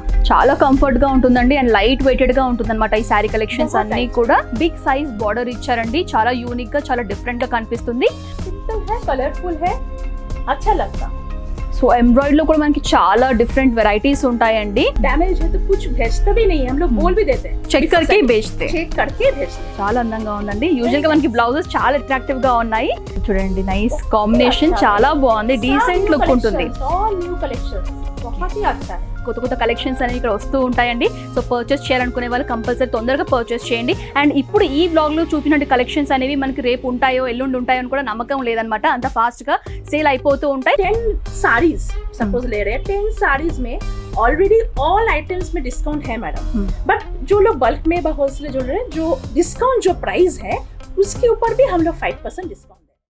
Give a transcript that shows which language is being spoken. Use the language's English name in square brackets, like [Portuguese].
[Telugu] చాలా కంఫర్ట్ గా ఉంటుందండి అండ్ లైట్ వెయిటెడ్ గా ఉంటుంది అనమాట. ఈ శారీ కలెక్షన్స్ అన్ని కూడా బిగ్ సైజ్ బార్డర్ ఇచ్చారండి. చాలా యూనిక్ గా చాలా డిఫరెంట్ గా కనిపిస్తుంది. [Hindi] सिंपल है, कलरफुल है, अच्छा लगता. [Telugu] సో ఎంబ్రాయిడరీ లో కూడా మనకి చాలా డిఫరెంట్ వెరైటీస్ ఉంటాయండి. [Hindi] डैमेज है तो कुछ भेजते भी नहीं, हम लोग बोल भी देते हैं. చెక్ करके भेजते. चेक करके भेजते. [Telugu] చాలా అందంగా ఉందండి. యూజువల్ గా మనకి బ్లౌజెస్ చాలా అట్రాక్టివ్ గా ఉన్నాయి. చూడండి, నైస్ కాంబినేషన్, చాలా బాగుంది, డీసెంట్ లుక్ ఉంటుంది. [Hindi] ऑल न्यू कलेक्शंस बहुत ही अच्छा है. [Telugu] కొత్త కొత్త కలెక్షన్స్ అనేవి ఇక్కడ వస్తూ ఉంటాయండి. సో పర్చేస్ చేయాలనుకునే వాళ్ళు కంపల్సరీ తొందరగా పర్చేస్ చేయండి. అండ్ ఇప్పుడు ఈ బ్లాగ్ లో చూపినట్టు కలెక్షన్స్ అనేవి మనకి రేపు ఉంటాయో ఎల్లుండి ఉంటాయో అని కూడా నమ్మకం లేదనమాట. అంత ఫాస్ట్ గా సేల్ అయిపోతూ ఉంటాయి. [Hindi] 10 साड़ीज सपोज ले रहे हैं, 10 साड़ीज में ऑलरेडी ऑल आइटम्स में डिस्काउंट है मैडम. बट जो लोग बल्क में होलसेल जुड़ रहे हैं, जो डिस्काउंट जो प्राइस है उसके ऊपर भी हम लोग 5% डिस्काउंट.